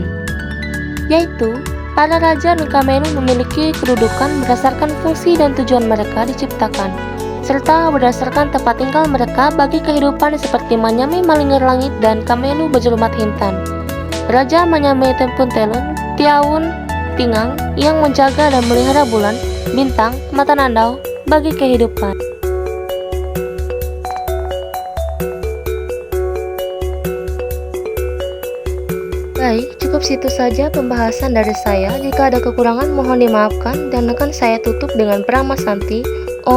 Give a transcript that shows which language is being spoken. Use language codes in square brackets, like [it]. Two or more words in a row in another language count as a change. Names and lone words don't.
[id] Yaitu, para raja dan kamelu memiliki kedudukan berdasarkan fungsi dan tujuan mereka diciptakan, serta berdasarkan tempat tinggal mereka bagi kehidupan seperti Manyame Malinggar Langit dan Kamelu Bajulumat Hintan. Raja Manyame Tempun Telun, Tiaun Pingang yang menjaga dan melihara bulan, bintang, mata nandau, bagi kehidupan. Baik, cukup situ saja pembahasan dari saya. Jika ada kekurangan mohon dimaafkan dan akan saya tutup dengan Prama Santi.